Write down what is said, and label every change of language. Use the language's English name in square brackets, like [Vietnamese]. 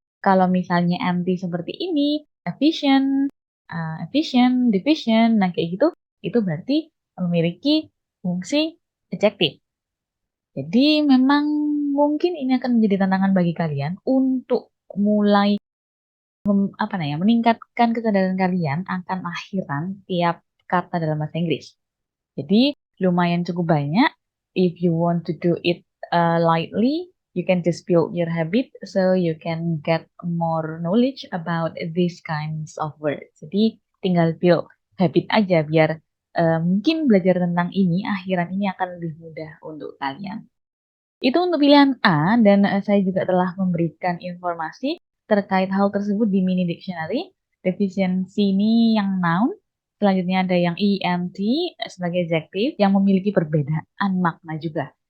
[Indonesian] Kalau misalnya empty seperti ini, efficient, division, nah kayak gitu, itu berarti memiliki fungsi adjektif. Jadi memang mungkin ini akan menjadi tantangan bagi kalian untuk mulai meningkatkan kesadaran kalian akan akhiran tiap kata dalam bahasa Inggris. Jadi lumayan cukup banyak. [English] If you want to do it lightly, you can just build your habit so you can get more knowledge about these kinds of words. [Indonesian] Jadi tinggal [English] build habit [Indonesian] aja biar mungkin belajar tentang ini akhiran ini akan lebih mudah untuk kalian. Itu untuk pilihan A dan saya juga telah memberikan informasi terkait hal tersebut di mini dictionary. Defisiensi ini yang noun, selanjutnya ada yang ent sebagai adjektif yang memiliki perbedaan makna juga.